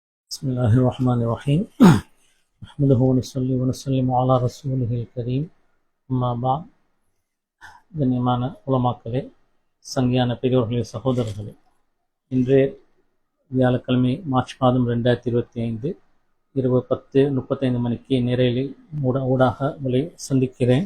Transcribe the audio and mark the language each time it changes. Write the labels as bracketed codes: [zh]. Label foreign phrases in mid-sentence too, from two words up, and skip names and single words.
[ar] بسم الله الرحمن الرحيم نحمده ونصلي ونسلم على رسوله الكريم أما بعد. [ta] கண்ணியமான உலமாக்களே, சங்கியான பெரியோர்களே, சகோதரர்களே, இன்று வியாழக்கிழமை மார்ச் மாதம் 2025 இரவு 10:35 மணிக்கு நேரலில் ஊடாக உங்களை சந்திக்கிறேன்.